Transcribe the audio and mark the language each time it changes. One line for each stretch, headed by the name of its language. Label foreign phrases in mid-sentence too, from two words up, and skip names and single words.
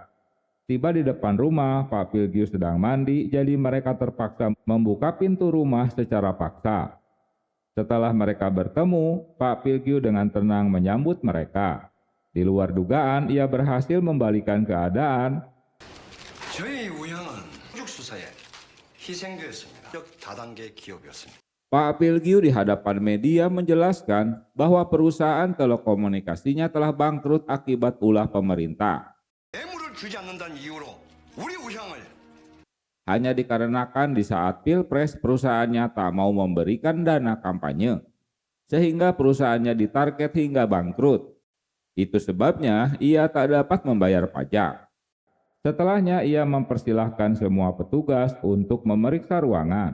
Indonesian: Tiba di depan rumah, Pak Pilgyu sedang mandi, jadi mereka terpaksa membuka pintu rumah secara paksa. Setelah mereka bertemu, Pak Pilgyu dengan tenang menyambut mereka. Di luar dugaan, ia berhasil membalikan keadaan.
Korean: 저희 우향은 수사에 희생되었습니다. 다단계 기업이었습니다.
Indonesian: Pak Pilgyu di hadapan media menjelaskan bahwa perusahaan telekomunikasinya telah bangkrut akibat ulah pemerintah.
Korean: 뇌물을 주지 않는다는 이유로 우리 우향을
Indonesian: Hanya dikarenakan di saat Pilpres perusahaannya tak mau memberikan dana kampanye, sehingga perusahaannya ditarget hingga bangkrut. Itu sebabnya ia tak dapat membayar pajak. Setelahnya ia mempersilahkan semua petugas untuk memeriksa ruangan.